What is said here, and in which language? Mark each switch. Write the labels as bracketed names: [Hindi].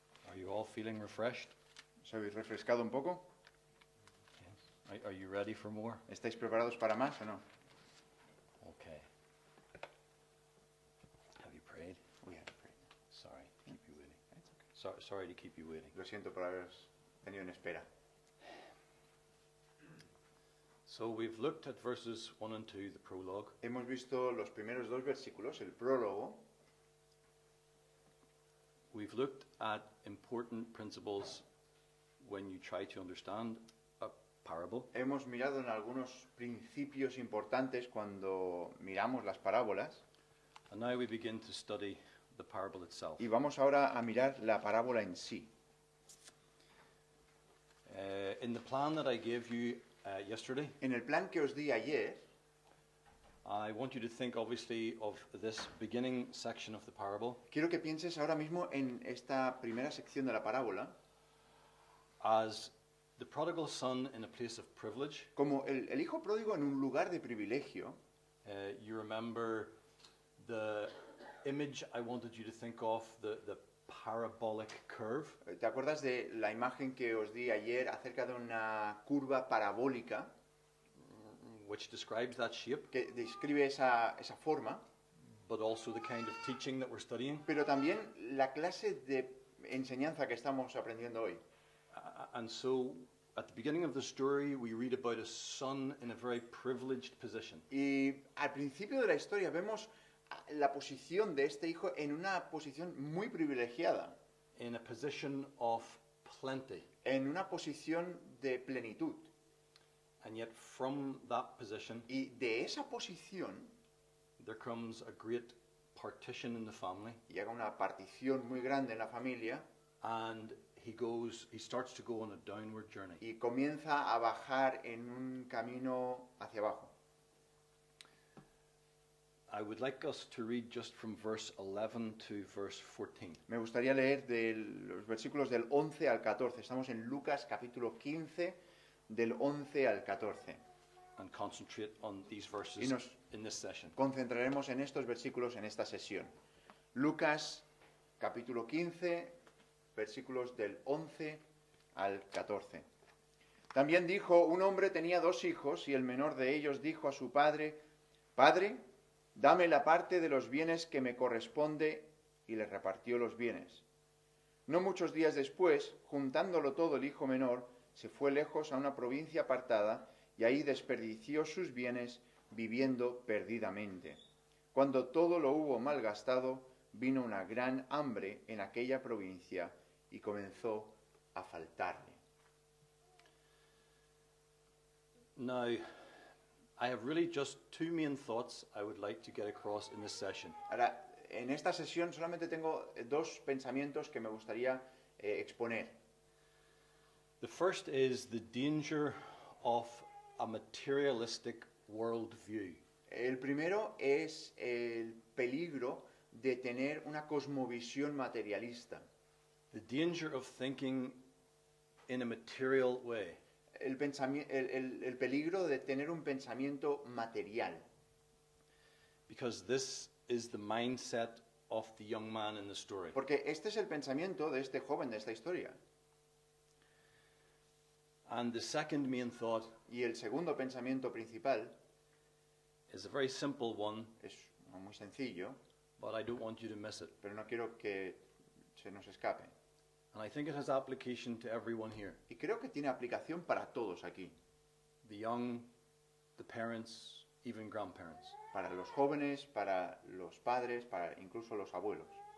[English] Are you all feeling refreshed? [Spanish] ¿Os habéis refrescado un poco? [English] Yes. Are you ready for more? [Spanish] ¿Estáis preparados para más o no? [English] Okay. Have you prayed? We have prayed. Sorry to keep you waiting. It's okay. Sorry to keep you waiting. [Spanish] Lo siento por haberos tenido en espera. [English] So we've looked at verses 1 and 2, the prologue. [Spanish] Hemos visto los primeros dos versículos, el prólogo. [English] We've looked at important principles when you try to understand a parable. [Spanish] Hemos mirado en algunos principios importantes cuando miramos las parábolas. [English] And now we begin to study the parable itself. [Spanish] Y vamos ahora a mirar la parábola en sí. [English] In the plan that I gave you yesterday, [Spanish] En el plan que os di ayer, [English] I want you to think obviously of this beginning section of the parable [Spanish] quiero que pienses ahora mismo en esta primera sección de la parábola [English] as the prodigal son in a place of privilege. [Spanish] como el hijo pródigo en un lugar de privilegio. [English] You remember the image I wanted you to think of, the parabolic curve. [Spanish] ¿Te acuerdas de la imagen que os di ayer acerca de una curva parabólica [English] Which describes that shape, [Spanish] que describe esa forma, [English] but also the kind of teaching that we're studying. [Spanish] pero también la clase de enseñanza que estamos aprendiendo hoy? [English] And so, at the beginning of the story, we read about a son in a very privileged position. [Spanish] Y al principio de la historia vemos la posición de este hijo en una posición muy privilegiada, [English] In a position of plenty. [Spanish] en una posición de plenitud. [English] And yet, from that position, [Spanish] Y de esa posición [English] there comes a great partition in the family, [Spanish] llega una partición muy grande en la familia [English] and he starts to go on a downward journey. [Spanish] y comienza a bajar en un camino hacia abajo. [English] I would like us to read just from verse 11 to verse 14. [Spanish] Me gustaría leer de los versículos del 11 al 14. Estamos en Lucas capítulo 15, del 11 al 14. [English] And concentrate on these verses [Spanish] Y nos [English] in this session. [Spanish] concentraremos en estos versículos en esta sesión. Lucas capítulo 15, versículos del 11 al 14. También dijo, un hombre tenía dos hijos y el menor de ellos dijo a su padre, Padre, dame la parte de los bienes que me corresponde, y le repartió los bienes. No muchos días después, juntándolo todo el hijo menor, se fue lejos a una provincia apartada y ahí desperdició sus bienes viviendo perdidamente. Cuando todo lo hubo malgastado, vino una gran hambre en aquella provincia y comenzó a faltarle. [English] Now, I have really just two main thoughts I would like to get across in this session. [Spanish] Ahora, en esta sesión solamente tengo dos pensamientos que me gustaría exponer. [English] The first is the danger of a materialistic worldview. [Spanish] El primero es el peligro de tener una cosmovisión materialista. [English] The danger of thinking in a material way. [Spanish] El peligro de tener un pensamiento material. [English] Because this is the mindset of the young man in the story. [Spanish] Porque este es el pensamiento de este joven de esta historia. [English] And the second main thought [Spanish] Y el segundo pensamiento principal [English] is a very simple one, [Spanish] es muy sencillo, [English] but I don't want you to miss it. [Spanish] pero no quiero que se nos escape. [English] And I think it has application to everyone here. [Spanish] Y creo que tiene aplicación para todos aquí. [English] The young, the parents, even grandparents. [Spanish] Para los jóvenes, para los padres, para incluso los abuelos.